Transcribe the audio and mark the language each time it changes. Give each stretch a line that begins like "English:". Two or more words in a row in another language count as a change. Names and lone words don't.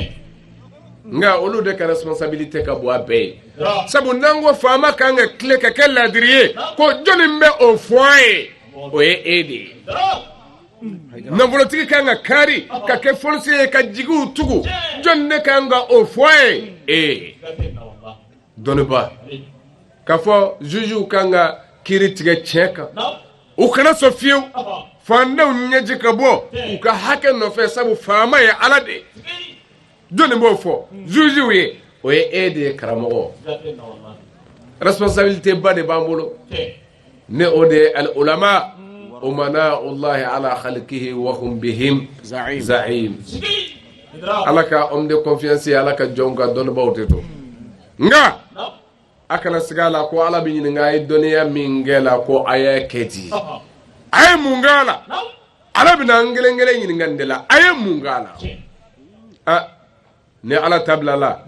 Bambara: nka olu de ka responsabilité ka bon a bɛɛ ye sabu n'an ko faama kan ka tile ka kɛ ladiri ye ko jɔnni bɛ o fɔ a ye o ye e de ye nafolotigi kan ka kari ka kɛ fɔlisen ye ka jigiw tugu jɔnni de kan ka o fɔ a ye e dɔnniba k'a fɔ jugew kan ka kiiri tigɛ tiɲɛ kan u kana sɔn fiyewu fandenw ɲɛji ka bɔ u ka hakɛ nɔfɛ sabu faama ye ala de ye jɔnni b'o fɔ jugew ye o ye e de ye karamɔgɔ responsabilité ba de b'an bolo ne o de ye
Arabic: العلماء أمناء الله على خلقه وهم بهم زعيم
Bambara: ala ka
French: homme de confiance
Bambara: ala ka jɔnw ka dɔnnibaw de to nka a kana siga la ko ala bɛ ɲininka a ye dɔnniya min kɛ la ko a y'a kɛ di a ye mun kɛ a la ala bɛna an kelen kelen ɲininka nin de la a ye mun kɛ a la ni ala ta bila la